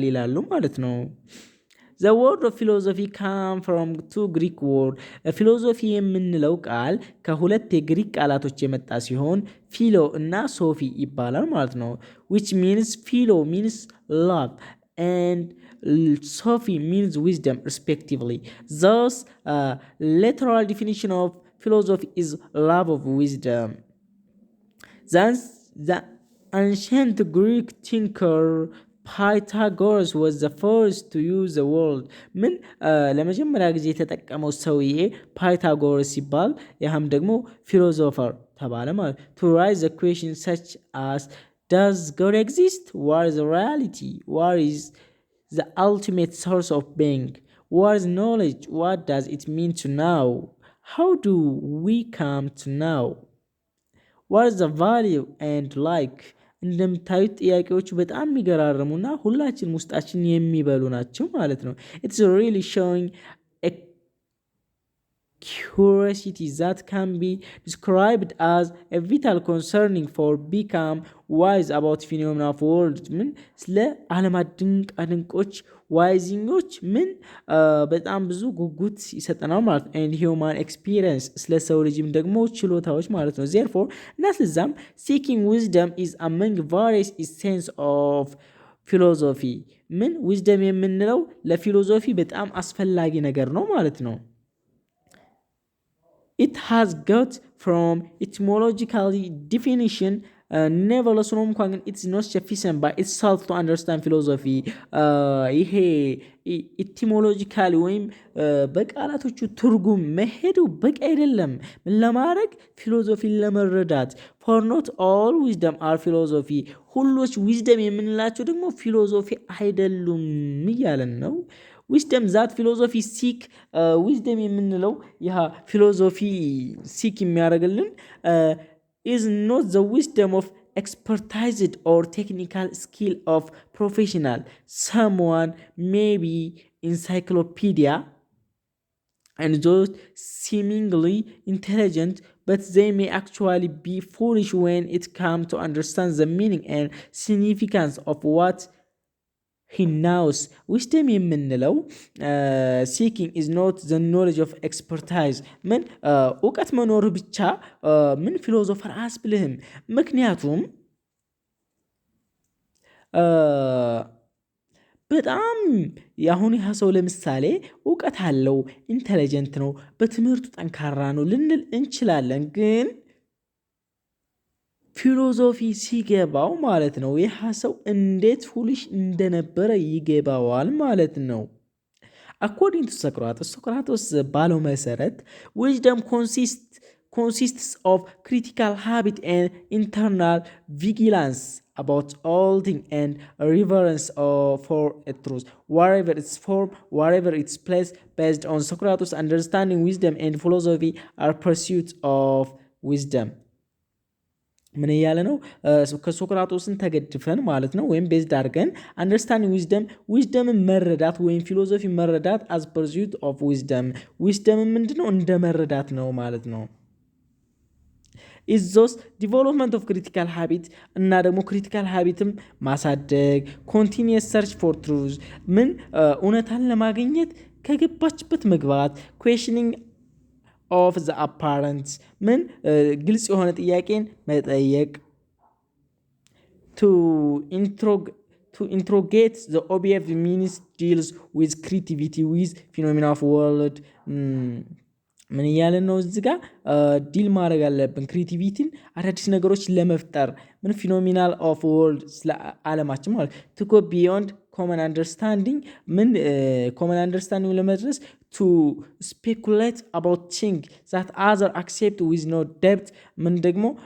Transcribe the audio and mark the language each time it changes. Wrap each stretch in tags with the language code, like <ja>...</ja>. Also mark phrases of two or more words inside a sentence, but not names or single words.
<am>ይላሉ ማለት ነው።</am> <en>The word of philosophy come from two Greek word philosophy</en> <am>የምንለው ቃል ከሁለት የግሪክ ቃላቶች የመጣ ሲሆን ፊሎ እና ሶፊ ይባላል ማለት ነው።</am> <en>which means philo means love and Sophie means wisdom respectively. Thus literal definition of philosophy is love of wisdom. Thus the ancient Greek thinker Pythagoras was the first to use the word</en> <am>ምን ለመጀመሪያ ጊዜ የተጠቀመው ሰውዬ ፓይታጎረስ ሲባል ያም ደግሞ ፊሎሶፈር ተባለ ማለት</am> <en>to raise the question such as does God exist? What is reality? What is the ultimate source of being? What is knowledge? What does it mean to know? How do we come to know? What is the value and like?</en> <am>እንደምታዩት ጥያቄዎቹ በጣም የሚገራርሙና ሁላችን ውስጣችን የሚበሉ ናቸው ማለት ነው።</am> <en>It's really showing curiosity that can be described as a vital concerning for become wise about phenomena of world</en> <am>ምን ስለ ዓለማት ድንቃድንቆች ዋይዚኞች ምን በጣም ብዙ ጉጉት ይሰጠናል ማለት ነው።</am> <en>and human experience</en> <am>ስለ ሰው ልጅም ደግሞ ችሎታዎች ማለት ነው። therefore እና ስለዛም</am> <en>seeking wisdom is among various essence of philosophy</en> <am>ምን wisdom የምንለው ለፊሎሶፊ በጣም አስፈላጊ ነገር ነው ማለት ነው።</am> <en>It has got from etymological definition nevertheless it's not sufficient by itself to understand philosophy</en> <am>ይሄ ኢቲሞሎጂካሊ ወይም በቃላቶቹ ትርጉም መሄዱ በቂ አይደለም ለማድረግ ፊሎሶፊን ለመረዳት</am> <en>for not all wisdom are philosophy</en> <am>ሁሎች wisdom የምንላቸው ደግሞ ፊሎሶፊ አይደሉም እያለን ነው።</am> <en>wisdom that philosophy seek wisdom</en> <am>የምንለው ያ ፊሎሶፊ seek የሚያደርግልን</am> <en>is not the wisdom of expertise or technical skill of professional someone may be encyclopedia and those seemingly intelligent but they may actually be foolish when it comes to understand the meaning and significance of what he knows.</en> <am>wisdom የምንለው</am> <en>seeking is not the knowledge of expertise</en> <am>ምን እውቀት መኖር ብቻ ምን ፊሎሶፈር አያስብልህም። ምክንያቱም በጣም ያሁን ያ ሰው ለምሳሌ እውቀት አለው ኢንተለጀንት ነው በትምህርቱ ጠንካራ ነው ልንል እንችላለን ግን ፊሎሶፊ ሲገባው ማለት ነው ይህ ሰው እንዴት ፉሊሽ እንደነበረ ይገባዋል ማለት ነው።</am> <en>according to Socrates</en> <am>ባለው መሰረት</am> <en>wisdom consists of critical habit and internal vigilance about all things and reverence for a truth wherever its form wherever its place based on Socrates understanding wisdom and philosophy are pursuits of wisdom</en> <am>ምን እያለ ነው ከሶክራቶስን ተገድፈን ማለት ነው ወይም ቤዝድ አድርገን</am> <en>understanding wisdom</en> <am>መረዳት ወይም ፊሎሶፊ መረዳት</am> <en>as pursuit of wisdom</en> <am>ምንድነው እንደ መረዳት ነው ማለት ነው።</am> <en>is those development of critical habit</en> <am>እና ደግሞ</am> <en>critical habitም ማሳደግ continuous search for truth</en> <am>ምን እውነታን ለማግኘት ከገባችበት መግባት</am> <en>questioning of the apparent</en> <am>ምን ግልጽ የሆነ ጥያቄን መጠየቅ</am> <en>to interrogate the obvious means deals with creativity with phenomena of world</en> <am>ምን እያለን ነው እዚህ ጋር ዲል ማድረግ አለብን ክሪኤቲቪቲን አዳዲስ ነገሮች ለመፍጠር ምን</am> <en>phenomenal of world</en> <am>ስለ ዓለማችን ማለት</am> <en>to go beyond common understanding ምን common understanding ለመድረስ to speculate about things that other accept with no depth</en> <am>ምን ደግሞ</am>